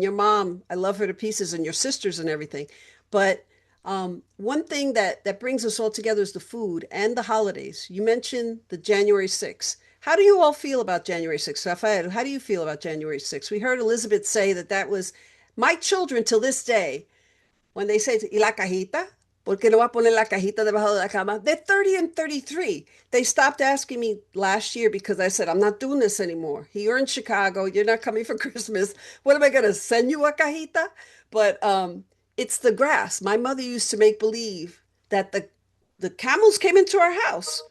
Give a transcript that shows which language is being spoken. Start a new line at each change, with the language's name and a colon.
English: And your mom, I love her to pieces, and your sisters and everything. But one thing that brings us all together is the food and the holidays. You mentioned the January 6th. How do you all feel about January 6th? Rafael, how do you feel about January 6th? We heard Elizabeth say that that was my children till this day when they say,
Spanish: ¿y la cajita? ¿Por qué no va a poner la cajita debajo de la cama?
English: They're 30 and 33. They stopped asking me last year because I said, I'm not doing this anymore. You're in Chicago. You're not coming for Christmas. What am I going to send you a cajita? But it's the grass. My mother used to make believe that the camels came into our house.